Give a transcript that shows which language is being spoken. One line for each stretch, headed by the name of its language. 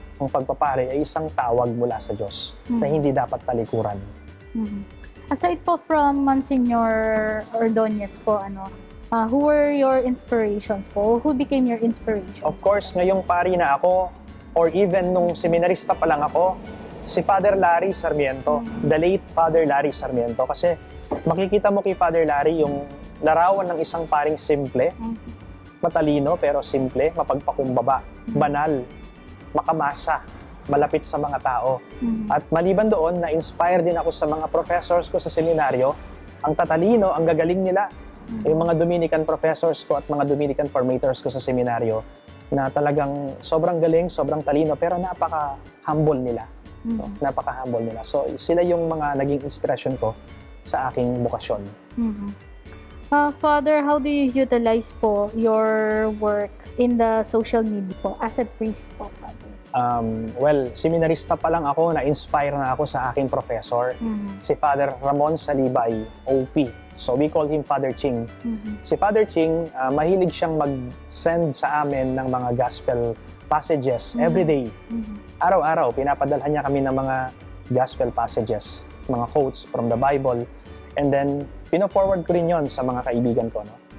Filipino: ang pagpapare ay isang tawag mula sa Diyos na hindi dapat talikuran.
English: Aside po from Monsignor Ordonez po, who were your inspirations po? Who became your inspiration? Of course,
Filipino: ngayong pari na ako,
English: or even
Filipino: nung seminarista pa lang ako, si Father Larry Sarmiento, the late Father Larry Sarmiento. Kasi makikita mo kay Father Larry yung larawan ng isang paring simple, matalino pero simple, mapagpakumbaba, banal, makamasa, malapit sa mga tao. At maliban doon, na-inspire din ako sa mga professors ko sa seminaryo. Ang tatalino, ang gagaling nila. Yung mga Dominican professors ko at mga Dominican formators ko sa seminaryo na talagang sobrang galing, sobrang talino, pero napaka-humble nila. So, napaka-humble nila. So, sila yung mga naging inspiration ko sa aking bokasyon.
English: Father, how do you utilize po your work in the social media po as a priest po, Father?
Filipino: Well, seminarista pa lang ako, na-inspire na ako sa aking professor, si Father Ramon Salibay, OP.
English: So we call him Father Ching.
Filipino: Si Father Ching, mahilig siyang mag-send sa amin ng mga gospel passages
English: every day.
Filipino: Araw-araw, pinapadalhan niya kami ng mga gospel passages, mga
English: quotes from the Bible. And then,
Filipino: pino-forward ko rin yon sa mga kaibigan ko, no?